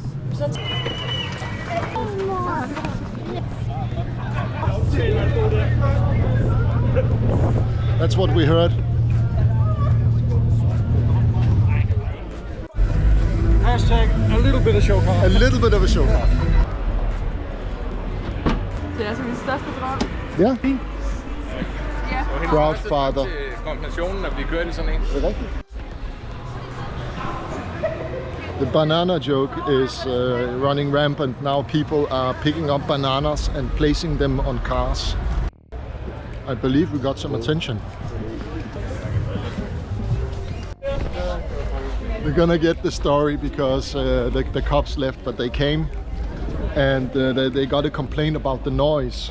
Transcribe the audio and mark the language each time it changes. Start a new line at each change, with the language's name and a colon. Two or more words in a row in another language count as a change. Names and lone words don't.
English: That's what we heard. Hashtag a little bit of show car. A little bit of a show car.
Danish: Det er altså min største drøm. Ja. Ja.
English: Proud father.
Danish: Kombinationen at blive kørt i sådan en. Det er rigtigt.
English: The banana joke is running rampant. Now people are picking up bananas and placing them on cars. I believe we got some attention. We're gonna get the story because the cops left, but they came and they got a complaint about the noise.